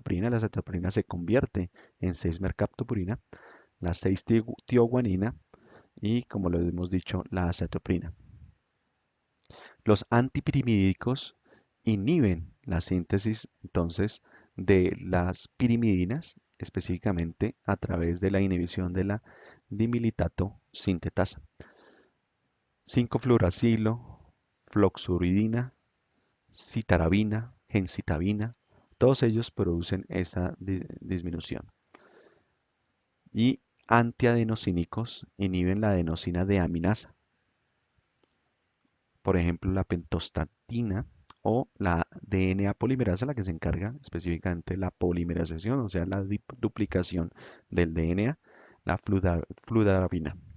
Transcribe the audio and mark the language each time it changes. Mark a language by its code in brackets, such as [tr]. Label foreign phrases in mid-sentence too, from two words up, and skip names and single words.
[es] La azatioprina se convierte en 6-mercaptopurina, la 6-tioguanina y, como lo hemos dicho, la azatioprina. Los antipirimidínicos inhiben la síntesis, entonces, de las pirimidinas, específicamente a través de la inhibición de la dimilitato sintetasa. 5-fluoracilo, floxuridina, citarabina, gencitabina, todos ellos producen esa disminución. Y antiadenosínicos inhiben la adenosina deaminasa, por ejemplo la pentostatina o la DNA polimerasa, la que se encarga específicamente de la polimerización, o sea, la duplicación del DNA, la fludarabina.